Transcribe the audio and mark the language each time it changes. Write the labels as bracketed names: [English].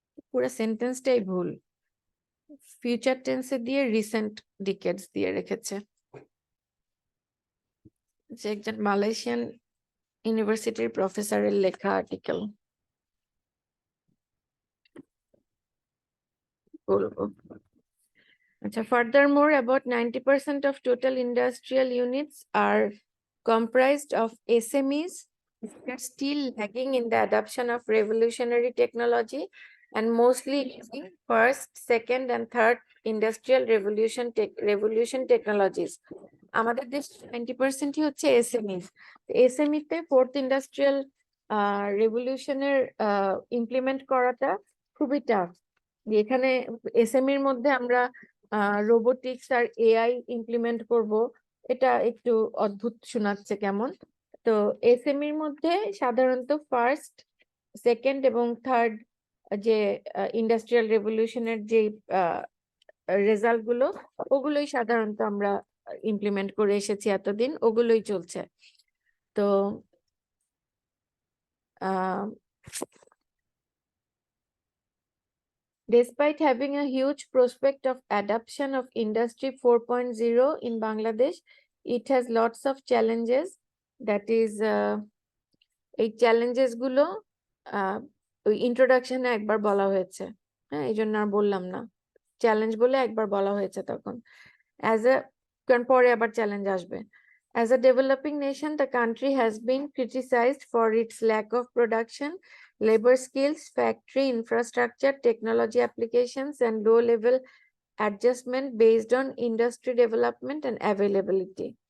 [Bangla] পুরো সেন্টেন্সটাই ভুল, ফিউচার টেন্সে দিয়ে রিসেন্ট ডিকেডস দিয়ে রেখেছে। যে একজন মালয়েশিয়ান ইউনিভার্সিটির প্রফেসরের লেখা আর্টিকেল, বলবো। [English] আচ্ছা, furthermore, about 90% of total industrial units are comprised of SMEs that are still lagging in the adoption of revolutionary technology and mostly using first, second, and third industrial revolution technologies. [Bangla] আমাদের দেশ 90%ই হচ্ছে SME. SME তে fourth industrial রেভলিউশনের implement করাটা খুবই tough. এখানে এসএমইর মধ্যে আমরা robotics আর AI implement করব, এটা একটু অদ্ভুত শোনাচ্ছে কেমন। তো এসএমইর মধ্যে সাধারণত ফার্স্ট, সেকেন্ড এবং থার্ড যে ইন্ডাস্ট্রিয়াল রেভলিউশনের যে রেজাল্ট গুলো, ওগুলোই সাধারণত আমরা ইমপ্লিমেন্ট করে এসেছি এতদিন, ওগুলোই চলছে। [English] তো despite having a huge prospect of adoption of Industry 4.0 in Bangladesh, it has lots of challenges. That is, [Bangla] এই চ্যালেঞ্জেস গুলো ওই ইন্ট্রোডাকশনে একবার বলা হয়েছে, হ্যাঁ, এই জন্য আর বললাম না, চ্যালেঞ্জ বলে একবার বলা হয়েছে তখন। কারণ পরে আবার চ্যালেঞ্জ আসবে। [English] As a developing nation, the country has been criticized for its lack of production, labor skills, factory infrastructure, technology applications, and low-level adjustment based on industry development and availability.